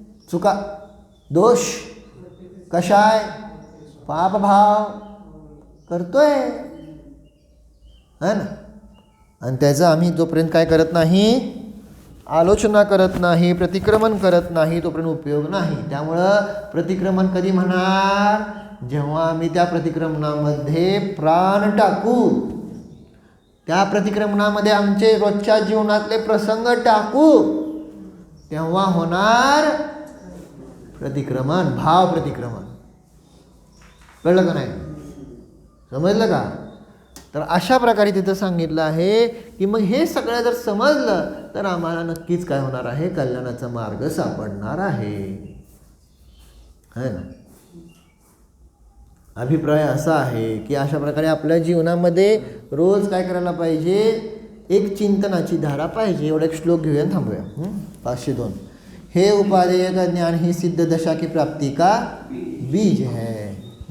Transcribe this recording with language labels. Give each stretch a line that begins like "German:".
Marathi: चुका, दोष कशाय, पापभाव करतोय है ना. आणि त्याचं आम्ही जोपर्यंत काय करत नाही, आलोचना करत नाही, प्रतिक्रमण करत नाही, तोपर्यंत उपयोग नाही. त्यामुळं प्रतिक्रमण कधी म्हणणार? जेव्हा आम्ही त्या प्रतिक्रमणामध्ये प्राण टाकू, त्या प्रतिक्रमणामध्ये आमचे रोजच्या जीवनातले प्रसंग टाकू, तेव्हा होणार प्रतिक्रमण, भाव प्रतिक्रमण. कळलं का नाही? समजलं का? तर अशा प्रकारे तिथं सांगितलं आहे की मग हे सगळं जर समजलं तर आम्हाला नक्कीच काय होणार आहे? कल्याणाचा मार्ग सापडणार आहे, है ना. अभिप्राय असा आहे की अशा प्रकारे आपल्या जीवनामध्ये रोज काय करायला पाहिजे? एक चिंतनाची धारा पाहिजे. एवढा एक श्लोक घेऊया, थांबूया. 502.
Hindi: हे उपादेय का ज्ञान ही सिद्ध दशा की प्राप्ति का बीज है.